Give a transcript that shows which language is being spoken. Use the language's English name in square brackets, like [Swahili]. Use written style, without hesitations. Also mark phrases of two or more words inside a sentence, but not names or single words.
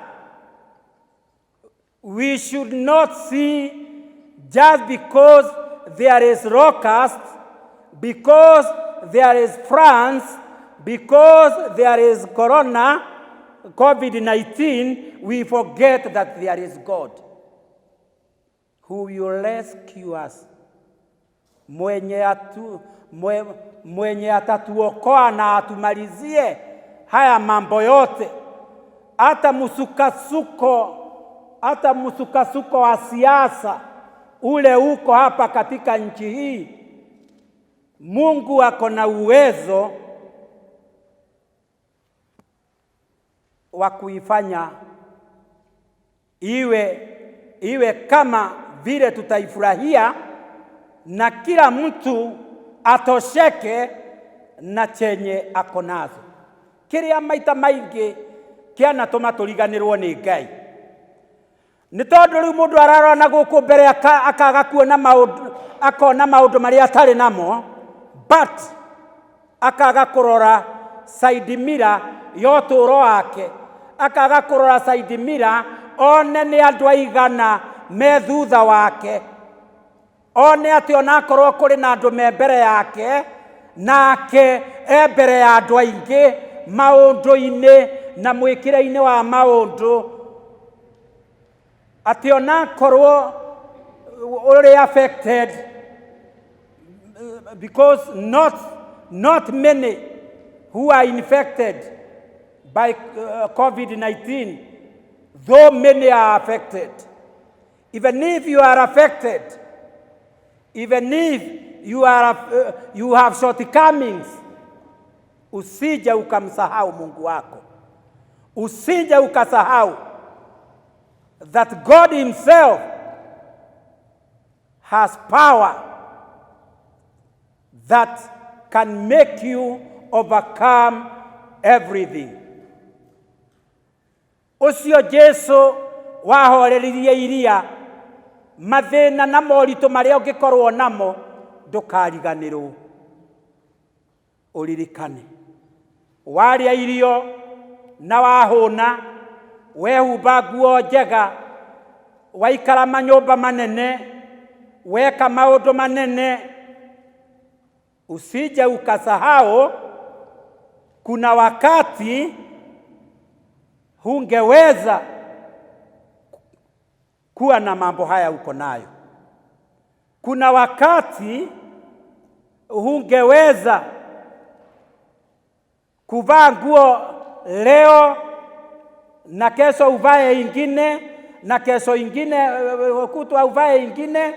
[English] We should not see just because there is locust, because there is France, because there is Corona, COVID-19, we forget that there is God who will rescue us, [Swahili] mwenye atatuokoa na atumalizie haya mambo yote, hata msukasuko wa siasa ule uko hapa katika nchi hii. Mungu ako na uwezo wa kuifanya iwe kama vile tutaifurahia, na kila mtu atosheke na chenye ako nazo. [Kikuyu] Kĩrĩa maita maingĩ kĩanatũma tũriganĩrwo nĩ Ngai nĩ tondũ rĩu mũndũ ararora gũkũ mbere akaga kuona akona maũndũ marĩa atarĩ namo, but akaga kũrora [English] side mirror [Kikuyu] ya ũtũũro wake, akaga kũrora [English] side mirror [Kikuyu] one nĩ andũ aigana me thutha wake, one atĩ onakorwo kũrĩ na andũ me mbere yake, nake mbere ya andũ aingĩ maũndũ-inĩ na mwĩkĩre-inĩ wa maũndũ, atĩ onakorwo ũrĩ [English] affected, because not many who are infected by COVID-19, though many are affected. Even if you are affected, even if you have shortcomings, [Swahili] usije ukamsahau Mungu wako, usije ukasahau [English] that God himself has power that can make you overcome everything. [Kikuyu] Ucio Jesu wahoreririe iria mathĩna na moritũ marĩa ũngĩkorwo namo, ndũkariganĩrwo. Ũririkane warĩa irio na wahũna, wehumba nguo njega, waikara manyũmba manene, weka maũndũ manene, [Swahili] usije ukasahau kuna wakati hungeweza kuwa na mambo haya uko nayo. Kuna wakati hungeweza kuvaa nguo leo na kesho uvae ingine, na kesho ingine kutwa uvae ingine.